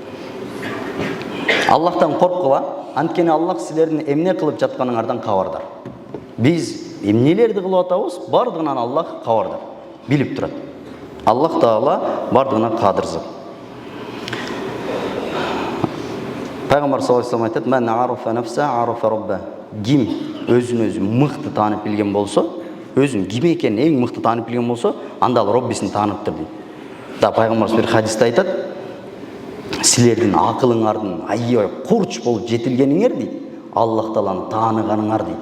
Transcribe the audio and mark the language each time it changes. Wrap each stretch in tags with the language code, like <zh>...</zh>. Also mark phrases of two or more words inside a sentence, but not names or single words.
<ky>Аллахтан корккула, анткени Аллах силердин эмне кылып жатканыңардан кабардар. Биз эмнелерди кылып атабыз, бардыгынан Аллах кабардар, билип турат. Аллах Таала бардыгына кадырзык.</ky> <ar>Пайгамбар صلى الله عليه وسلم айтат: "من عرف نفسه، عرف ربه."</ar> <ky>Ким өзүн өзү мыкты таанып билген болсо, өзүн ким экенин эң мыкты таанып билген болсо, анда ал Роббисин тааныптыр дейт. Да пайгамбар бир хадисте айтат: "Силердин акылыңардын аябай курч болуп жетилгениңер" дейт, Аллах Тааланы тааныганыңар дейт.</ky>